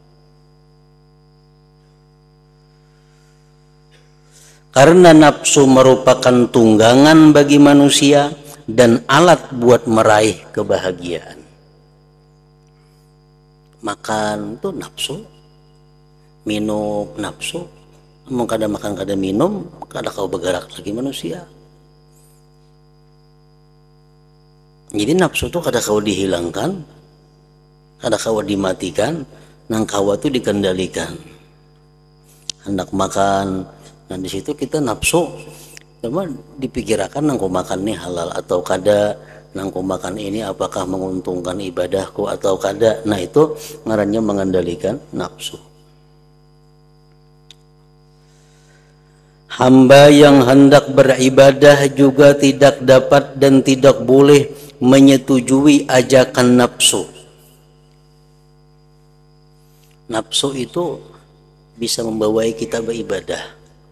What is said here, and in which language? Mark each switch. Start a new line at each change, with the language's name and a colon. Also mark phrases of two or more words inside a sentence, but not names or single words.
Indonesian: Karena nafsu merupakan tunggangan bagi manusia dan alat buat meraih kebahagiaan. Makan itu nafsu, minum nafsu.
Banjar: Mau kada makan kada minum, kada kau bergerak lagi manusia. Jadi nafsu itu kada kau dihilangkan, kada kau dimatikan, nang kawa itu dikendalikan. Hendak makan. Nah, di situ kita nafsu, teman dipikirkan nangku makan ini halal atau kada, nangku makan ini apakah menguntungkan ibadahku atau kada. Nah, itu ngarannya mengendalikan nafsu.
Indonesian: Hamba yang hendak beribadah juga tidak dapat dan tidak boleh menyetujui ajakan nafsu. Nafsu itu bisa membawai kita beribadah.